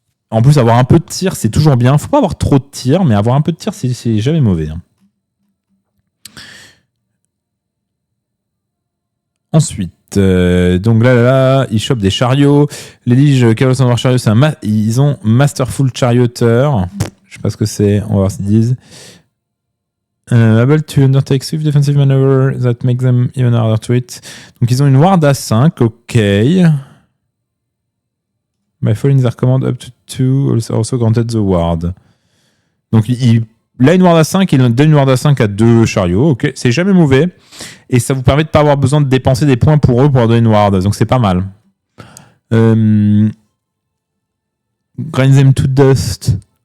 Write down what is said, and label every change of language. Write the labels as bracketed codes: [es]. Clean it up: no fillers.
[fr] En plus, avoir un peu de tir, c'est toujours bien. Il ne faut pas avoir trop de tir, mais avoir un peu de tir, c'est jamais mauvais. Hein. Ensuite, donc là, ils chopent des chariots. Les Lige Chaos War Chariot, ils ont Masterful Charioter. Je sais pas ce que c'est. On va voir ce qu'ils disent. [en] Able to undertake swift defensive maneuver that make them even harder to hit. [fr] Donc ils ont une ward à 5, ok. [en] By following their command up to 2, also granted the ward. [fr] Donc il a une ward à 5, il donne une ward à 5 à 2 chariots, ok. C'est jamais mauvais. Et ça vous permet de pas avoir besoin de dépenser des points pour eux pour leur donner une ward. Donc c'est pas mal. [en] Grind them to dust.